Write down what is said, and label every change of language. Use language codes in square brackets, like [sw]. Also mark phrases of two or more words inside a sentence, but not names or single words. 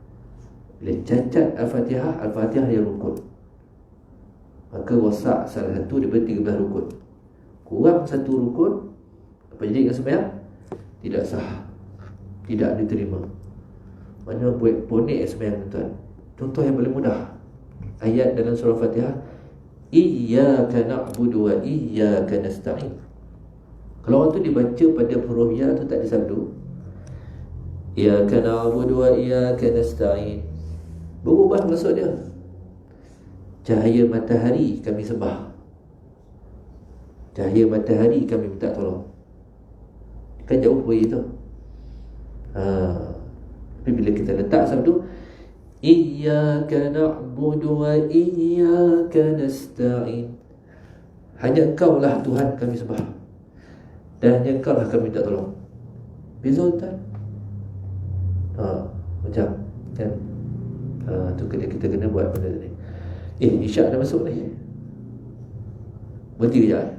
[ms] Bila cacat Al-Fatihah, Al-Fatihah yang rukun. maka rosak salah satu daripada 13 rukun. Kurang satu rukun, apa jadi dengan sembahyang? Tidak sah, tidak diterima. Mana buat ponik sembahyang tuan. Contoh yang paling mudah, ayat dalam surah Fatihah, [ar] إياك نعبد وإياك نستعين. [ms] Kalau orang tu dibaca pada huruf ya tu tak disabdu, [ar] إياك نعبد وإياك نستعين, [ms] berubah maksud dia. Cahaya matahari kami sembah, cahaya matahari kami minta tolong. Kan jauh pergi tu. Tapi bila kita letak sabdu [ar] إياك نعبد وإياك نستعين, [ms] hanya Engkau lah Tuhan kami sembah, dan hanya Engkau lah kami minta tolong. Beza tak? Macam kan? Tu kita kena buat benda ni. Isyak dah masuk ni. Berhenti kejap.